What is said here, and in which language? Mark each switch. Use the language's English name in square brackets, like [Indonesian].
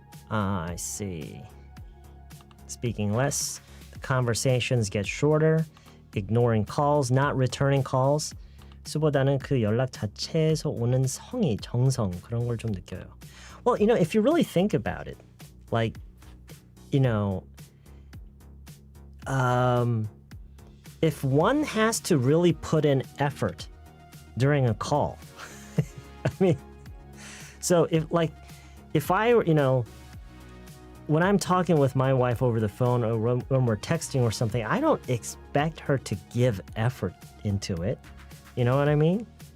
[English] I see. Speaking less, the conversations get shorter, ignoring calls, not returning calls. [Korean] 수보다는 그 연락 자체에서 오는 성의, 정성 그런 걸 좀 느껴요. [English] Well, if you really think about it, like, if one has to really put in effort during a call, I mean, so if I, when I'm talking with my wife over the phone or when we're texting or something, I don't expect her to give effort into it. You know what I mean?